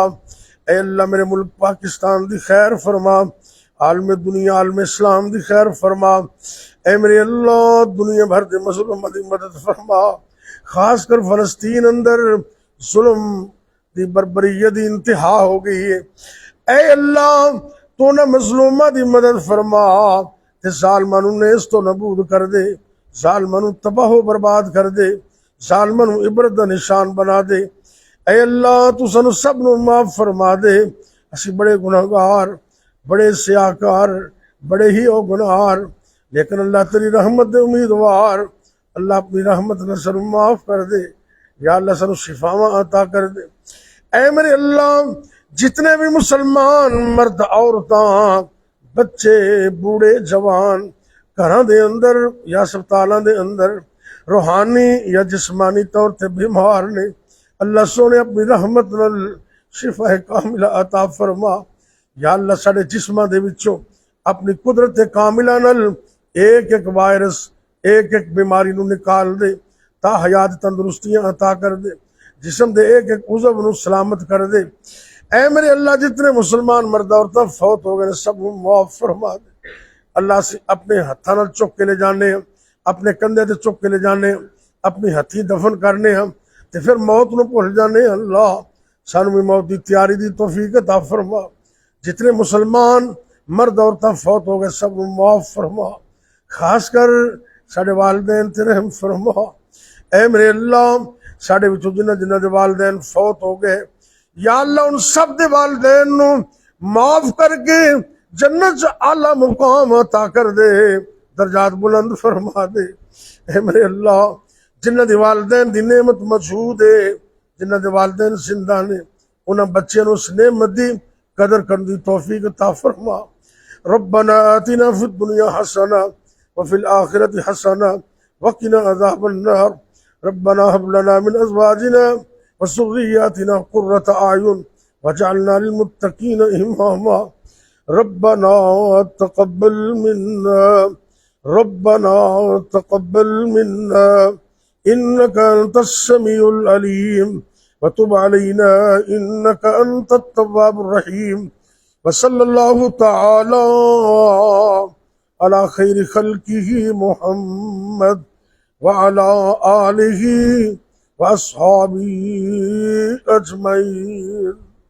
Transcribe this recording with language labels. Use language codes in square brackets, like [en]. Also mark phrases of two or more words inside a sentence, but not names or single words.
[pa] اے اللہ میرے ملک پاکستان دی خیر فرما عالم دنیا عالم اسلام دی خیر فرما. اے میرے اللہ دنیا بھر دے مظلوماں دی مدد فرما خاص کر فلسطین اندر ظلم دی بربریت دی انتہا ہو گئی ہے. اے اللہ تو نہ مظلومہ دی مدد فرما تے ظالماں نوں نیست و نابود کر دے ظالماں نوں تباہ و برباد کر دے ظالماں نوں عبرت دا نشان بنا دے. اے اللہ تو سانو سب نوں معاف فرما دے. اسی بڑے گناہگار بڑے سیاہکار بڑے ہی او گناہگار لیکن اللہ تیری رحمت دے امیدوار، اللہ اپنی رحمت نے سر معاف کر دے، یا اللہ سر شفاواں عطا کر دے۔ اے میرے اللہ جتنے بھی مسلمان مرد عورتاں بچے بوڑھے جوان گھراں دے اندر یا ہسپتالاں دے اندر روحانی یا جسمانی طور تے بیمار نے، اللہ سونے اپنی رحمت نال شفا کاملہ عطا فرما۔ یا اللہ ساڑے جسماں دے وچوں اپنی قدرت کاملہ نال ایک ایک وائرس ایک ایک بیماری نو نکال دے، تا حیات تندرستیاں عطا کر دے، جسم دے ایک ایک عضو نو سلامت کر دے۔ اے میرے اللہ جتنے مسلمان مرد عورتاں فوت ہو گئے سب نو معاف فرما دے۔ اللہ سے اپنے ہتھاں نال چک کے لے جانے ہم، اپنے کندھے تے چک کے لے جانے ہم، اپنی ہتھی دفن کرنے ہم تے پھر موت نو بھول جانے۔ اللہ سانو بھی موت دی تیاری دی توفیق عطا فرما۔ جتنے مسلمان مرد عورتاں فوت ہو گئے سب نو معاف فرما، خاص کر ساڑے والدین تے رحم فرما۔ اے میرے اللہ ساڑے وچوں جنہ جنہ دے والدین فوت ہو گئے، یا اللہ ان سب دے والدین نو معاف کر کے جنت چ اعلیٰ مقام عطا کر دے، درجات بلند فرما دے۔ اے میرے اللہ جنہ دے والدین دی نعمت مشہود ہے، جنہ دے والدین زندہ نے، انہاں بچے نو اس نعمت دی قدر کرن دی توفیق عطا فرما۔ [ar] ربنا آتنا فی الدنیا حسنہ وفی الآخرۃ حسنہ وقنا عذاب النار۔ ربنا هب لنا من ازواجنا وذرياتنا قرة اعین واجعلنا للمتقین اماما۔ ربنا تقبل منا ربنا تقبل منا انك انت السميع العليم وتب علينا انك انت التواب الرحيم۔ وصلی اللہ تعالی علی خیر خلقہ محمد وعلى آلہ واصحابہ اجمعین۔